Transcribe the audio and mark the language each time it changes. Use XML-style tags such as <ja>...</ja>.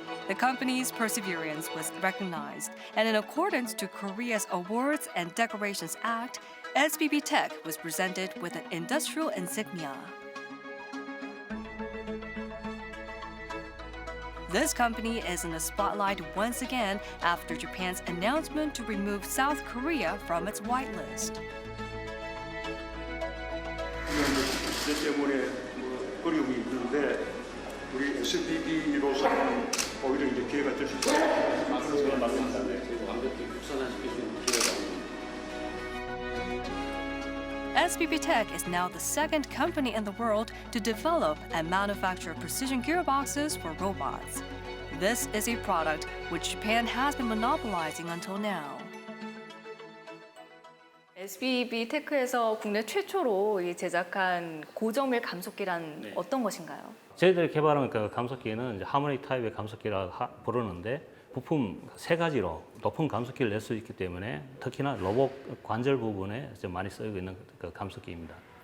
<en>The company's perseverance was recognized, and in accordance to Korea's Awards and Decorations Act, SBB TECH was presented with an industrial insignia. This company is in the spotlight once again after Japan's announcement to remove South Korea from its whitelist.</en> <ko>이 때문에 어려움이 있는데 우리 SBB로서는 오히려 이제 기회가 될 수 있어요. 맞습니다. 완벽히 국산화시킬 수 있는 기회가 오는.</ko> <en>SBB TECH is now the second company in the world to develop and manufacture precision gearboxes for robots. This is a product which Japan has been monopolizing until now.</en> <ko>SBB 테크에서 국내 최초로 제작한 고정밀 감속기란 어떤 것인가요? 저희들이 개발한 그 감속기는 이제 하모닉 타입의 감속기라 부르는데 부품 세 가지로 높은 감속기를 낼 수 있기 때문에 특히나 로봇 관절 부분에 좀 많이 쓰이고 있는 그 감속기입니다.</ko>